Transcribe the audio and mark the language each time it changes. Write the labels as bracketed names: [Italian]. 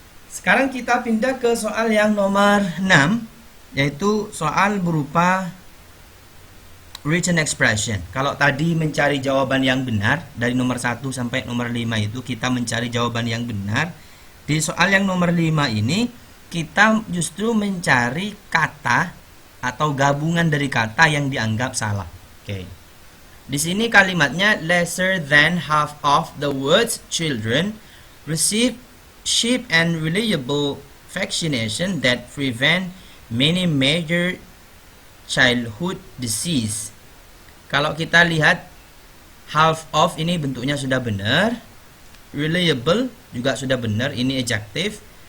[Indonesian] Sekarang kita pindah ke soal yang nomor 6, yaitu soal berupa written expression. Kalau tadi mencari jawaban yang benar, dari nomor 1 sampai nomor 5 itu kita mencari jawaban yang benar. Di soal yang nomor 5 ini, kita justru mencari kata atau gabungan dari kata yang dianggap salah. Oke. Di sini kalimatnya [English] lesser than half of the words children receive cheap and reliable vaccination that prevent many major childhood disease. [Indonesian] Kalau kita lihat half of ini bentuknya sudah benar, reliable juga sudah benar, ini adjective.